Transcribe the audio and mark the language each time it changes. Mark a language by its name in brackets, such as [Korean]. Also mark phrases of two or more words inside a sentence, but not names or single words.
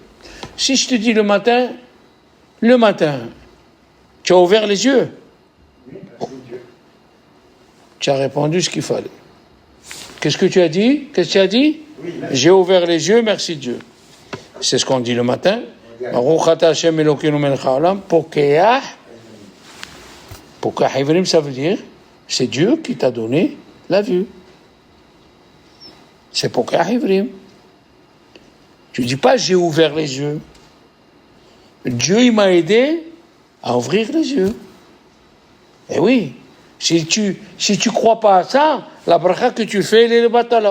[French] Si je te dis le matin, tu as ouvert les yeux. Oui, merci Dieu. Tu as répondu ce qu'il fallait. Qu'est-ce que tu as dit? Qu'est-ce que tu as dit? Oui, merci. J'ai ouvert les yeux, merci Dieu. C'est ce qu'on dit le matin. [Hebrew] ברוך אתה השם אלוקינו מלך העולם פוקח. פוקח עורים, [French] ça veut dire, c'est Dieu qui t'a donné la vue. C'est [Hebrew] פוקח עורים. [French] Tu dis pas j'ai ouvert les yeux. Dieu, il m'a aidé à ouvrir les yeux. Eh oui, si tu crois pas à ça, la bracha que tu fais, elle est le batala.